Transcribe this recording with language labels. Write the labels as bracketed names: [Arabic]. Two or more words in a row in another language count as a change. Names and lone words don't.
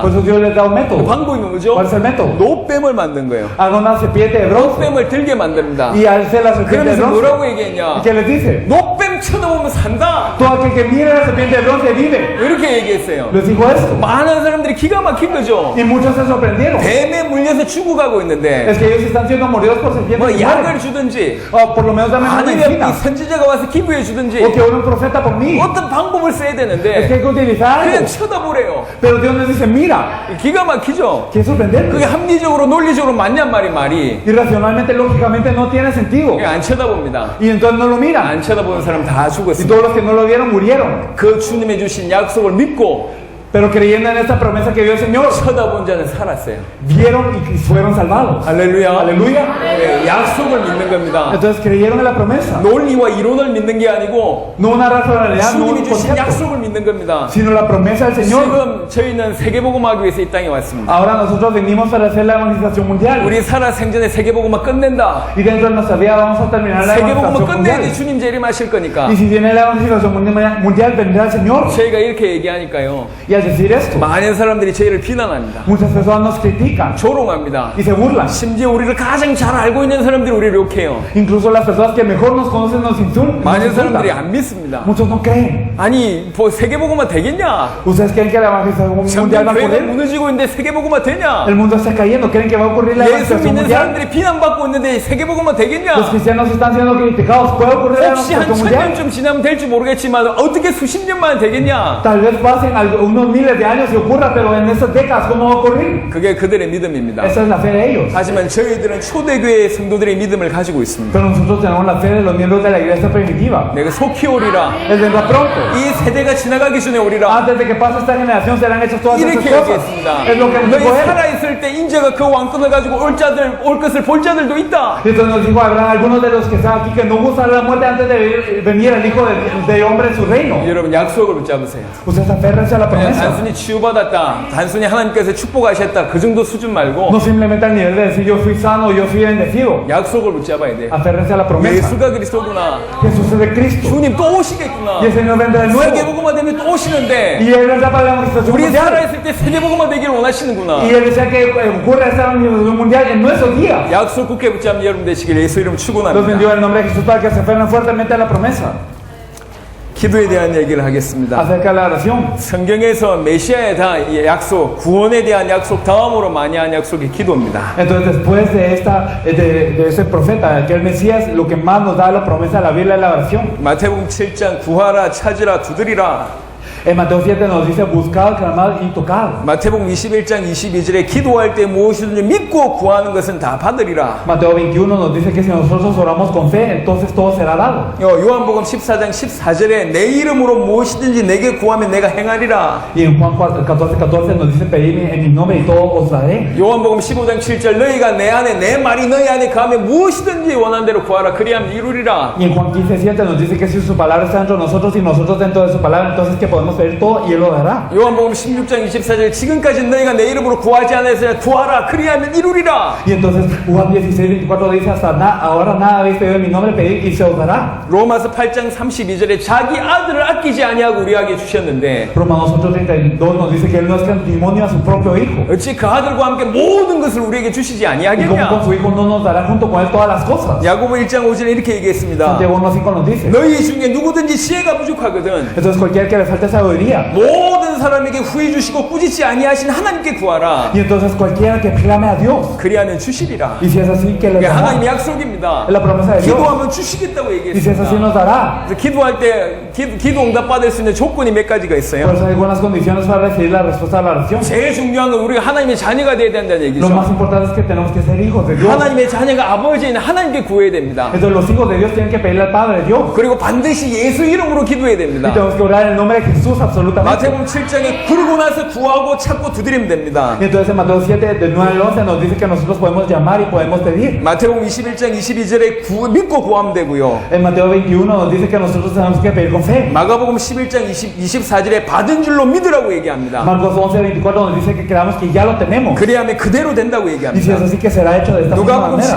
[Spanish] Por eso Dios les da un [Korean] 그 [Spanish] método. [Korean] 방법이 뭐죠? [Spanish] ¿Cuál es el método? [Korean] 노뱀을 만든 거예요. [Spanish] Haga una serpiente de bronce. [Korean] 노뱀을 들게 만듭니다. [Spanish] Y alce la serpiente de [Korean] 그러면서 [Spanish] bronce. [Korean] 뭐라고 얘기했냐? [Spanish] ¿Y qué les dice? [Korean] 노뱀 쳐다보면 산다. [Spanish] Todo aquel que mire la serpiente de bronce vive. [Korean] 이렇게 얘기했어요. [Spanish] Les dijo esto. [Korean] 많은 사람들이 기가 막힌 거죠. [Spanish] Y muchos se sorprendieron. [Korean] 뱀에 물려서 죽어가고 있는데 [Spanish] Es que ellos están siendo mordidos por serpientes [Korean] 뭐 [Spanish] y [Korean] 약을 [Spanish] mueren. [Korean] 주든지 [Spanish] O por lo menos dame una [Korean] 아니면 [Spanish] medicina. [Korean] 이 선지자가 와서 기부해 주든지 [Spanish] O que ore un profeta por mí. [Korean] 어떤 방법을 써야 [Spanish] Es que [Korean] 되는데 [Spanish] hay que utilizar [Korean] 그냥 [Spanish] algo. [Korean] 쳐다보래요. [Spanish] Pero Dios nos dice, mira, [Korean] 기가 막히죠. [Spanish] que es sorprendente. [Korean] 그게 합리적으로 논리적으로 맞냔 말이 [Spanish] Y racionalmente, lógicamente no tiene sentido. [Korean] 그게 안 쳐다봅니다. [Spanish] Y entonces no lo miran. [Korean] 안 쳐다보는 사람 다 [Spanish] Y [Korean] 죽었습니다. [Spanish] todos los que no lo vieron murieron. [Korean] 그 주님의 주신 약속을 믿고 [Spanish] Pero creyendo en esta promesa que dio el Señor, [Korean] 쳐다본 자는 살았어요. [Spanish] vieron y fueron salvados. [Korean] 할렐루야. [Spanish] Aleluya. [Korean] 네, 약속을 믿는 겁니다. [Spanish] Entonces creyeron en la promesa. [Korean] 논리와 이론을 믿는 게 아니고 [Spanish] No una racionalidad, no un [Korean] 주님이 주신 [Spanish] concepto, [Korean] 약속을 믿는 겁니다. [Spanish] sino la promesa del Señor. [Korean] 지금 저희는 세계복음하기 위해서 이 땅에 왔습니다. [Spanish] Ahora nosotros venimos para hacer la evangelización mundial. [Korean] 우리 살아 생전에 세계복음만 끝낸다. [Spanish] Y dentro de nuestra vida vamos a terminar la [Korean] 세계복음을 [Spanish] evangelización mundial. [Korean] 끝내야지 주님 재림하실 거니까. [Spanish] Y si viene la evangelización mundial, vendrá el Señor. [Korean] 저희가 이렇게 얘기하니까요. [Spanish] Y al decir esto, [Korean] 많은 사람들이 저희를 비난합니다. [Spanish] muchas personas nos critican [Korean] 조롱합니다. [Spanish] y se burlan. [Korean] 심지어 우리를 가장 잘 알고 있는 사람들이 우리를 욕해요. [Spanish] Incluso las personas que mejor nos conocen nos [Korean] 많은 사람들이 [Spanish] insultan. [Korean] 안 믿습니다. [Spanish] Muchos no creen. [Korean] 아니, 뭐 세계복음만 되겠냐? [Spanish] ¿Ustedes creen que la evangelización mundial va a [Korean] 교회가 [Spanish] ocurrir? [Korean] 무너지고 있는데 세계복음만 되냐? [Spanish] El mundo está cayendo. ¿Creen que va a ocurrir la [Korean] 예수 [Spanish] evangelización [Korean] 믿는 [Spanish] mundial? [Korean] 사람들이 비난받고 있는데 세계복음만 [Spanish] Los [Korean] 되겠냐? [Spanish] cristianos están siendo criticados. ¿Puede ocurrir la [Korean] 혹시 한 [Spanish] evangelización mundial? [Korean] 1000년쯤 지나면 될지 모르겠지만 어떻게 수십 년만 되겠냐? [Spanish] Tal vez pasen unos miles de años y ocurra, pero en estas décadas, ¿cómo va a ocurrir? [Korean] 그게 그들의 믿음입니다. [Spanish] Esa es la fe de ellos. [Korean] 하지만 저희들은 초대교회 성도들의 믿음을 가지고 있습니다. [Spanish] Pero nosotros tenemos la fe de los miembros de la iglesia primitiva. [Korean] 내가 속히 오리라. [Spanish] Él vendrá pronto. [Korean] 이 세대가 지나가기 전에 오리라. [Spanish] Antes de que pase esta generación serán hechas todas estas [Korean] 이렇게 [Spanish] cosas. [Korean] 얘기했습니다. [Spanish] Es lo que nos [Korean] 너희 [Spanish] dijo él. [Korean] 살아있을 때 인재가 그 왕권을 가지고 올 것을 볼 자들도 있다. [Spanish] Y entonces nos dijo, habrá algunos de los que están aquí que no gustan la muerte antes de venir el Hijo del Hombre en su reino. [Korean] 여러분 약속을 붙잡으세요. [Spanish] Ustedes aférrense a la [Korean] 그냥 [Spanish] promesa. [Korean] 단순히 치유받았다, 단순히 하나님께서 축복하셨다 그 정도 수준 말고 [Spanish] No simplemente al nivel de decir yo fui sano, yo fui bendecido. [Korean] 약속을 붙잡아야 돼. [Spanish] Aférrense a la promesa. [Korean] 예수가 그리스도구나. [Spanish] Jesús es de Cristo. [Korean] 주님 또 오시겠구나. [Spanish] Y el Señor vendrá de nuevo. [Korean] 세계복음화 되면 또 오시는데 [Spanish] Y Él vendrá para la evangelización [Korean] 우리 [Spanish] mundial. [Korean] 살아있을 때 세계복음화 되기를 원하시는구나. [Spanish] Y Él desea que ocurra esta evangelización mundial en nuestros días. [Korean] 약속 굳게 붙잡는 여러분 되시길 예수 이름 [Spanish] Los [Korean] 축원합니다. [Spanish] bendigo en el nombre de Jesús para que se aferren fuertemente a la promesa. [Korean] 기도에 대한 얘기를 하겠습니다. [Spanish] Acerca de la oración. [Korean] 성경에서 메시아에 대한 약속, 구원에 대한 약속 다음으로 많이 한 약속이 기도입니다. [Spanish] Entonces después de ese profeta, que el Mesías, lo que más nos da la promesa de la Biblia es la oración. [Korean] 마태복음 7장 구하라 찾으라 두드리라. [Spanish] En Mateo 7 nos dice buscar, clamar y tocar. [Korean] 마태복음 21장 22절에 기도할 때 무엇이든지 믿고 구하는 것은 다 받으리라. [Spanish] Mateo 21 nos dice que si nosotros oramos con fe, entonces todo será dado. [Korean] 요한복음 14장 14절에 내 이름으로 무엇이든지 내게 구하면 내가 행하리라. [Spanish] Y en Juan 14 nos dice pedirme en mi nombre y todo os daré. [Korean] 요한복음 15장 7절 너희가 내 안에 내 말이 너희 안에 가면 무엇이든지 원하는 대로 구하라 그리하면 이루리라. [Spanish] Y en Juan 15:7 nos dice que si su palabra está dentro de nosotros y nosotros dentro de su palabra, entonces que podemos pedir todo y Él lo dará. [Korean] 요한복음 16장 24절 지금까지 너희가 내 이름으로 구하지 않았으나 구하라 그리하면 이루리라. [Spanish] Y entonces Juan 16:24 dice, hasta ahora nada habéis pedido en mi nombre, pedid y se os dará. [Korean] 로마서 8장 32절에 자기 아들을 아끼지 아니하고 우리에게 주셨는데 [Spanish] Romanos 8:32 nos dice que Él no es testimonio a su propio Hijo. [Korean] 어찌 그 아들과 함께 모든 것을 우리에게 주시지 [Spanish] Y como con [Korean] 아니하겠냐. [Spanish] su Hijo no nos dará junto con Él todas las cosas. [Korean] 야고보 1장 5절에 이렇게 얘기했습니다. [Spanish] Santiago 1:5 nos dice. [Korean] 너희 중에 누구든지 지혜가 부족하거든 [Spanish] Entonces cualquiera que le falte sabiduría. [Korean] 모든 사람에게 후히 주시고 꾸짖지 아니하신 하나님께 구하라. [Spanish] Y entonces cualquiera que clame a Dios. [Korean] 그리하면 주시리라. [Spanish] Y si es así, que le [Korean] 이게 [Spanish] dará. [Korean] 하나님의 약속입니다. [Spanish] Es la promesa de Dios. [Korean] 기도하면 주시겠다고 [Spanish] Y si es así, nos [Korean] 얘기했습니다. [Spanish] dará. [Korean] 그래서 기도할 때 기도 응답 받을 수 있는 조건이 몇 가지가 [Spanish] Por [Korean] 있어요. [Spanish] eso hay buenas condiciones para recibir la respuesta a la oración. [Korean] 제일 중요한 건 우리가 하나님의 자녀가 되어야 된다는 [Spanish] Lo [Korean] 얘기죠. [Spanish] más importante es que tenemos que ser hijos de Dios. [Korean] 하나님의 자녀가 아버지인 하나님께 구해야 됩니다. [Spanish] Entonces los hijos de Dios tienen que pedirle al Padre Dios. [Korean] 그리고 반드시 예수 이름으로 기도해야 [Spanish] Y [Korean] 됩니다. [Spanish] tenemos que orar en el nombre de Jesús absolutamente. [Korean] 마태복음 7장에 그러고 나서 구하고 찾고 두드리면 됩니다. [Spanish] Y entonces en Mateo 7, del 9 al 11, nos dice que nosotros podemos llamar y podemos pedir. [Korean] 마태복음 21장 22절에 믿고 구하면 되고요. [Spanish] En Mateo 21 nos dice que nosotros tenemos que pedir con fe. [Korean] 마가복음 11장 24절에 받은 줄로 믿으라고 얘기합니다. [Spanish] Marcos 11:24 nos dice que creamos que ya lo tenemos. [Korean] 그래야면 그대로 된다고 [Spanish] Y si es [Korean] 얘기합니다. [Spanish] así, que será hecho de esta misma [Korean] 누가복음 [Spanish] manera.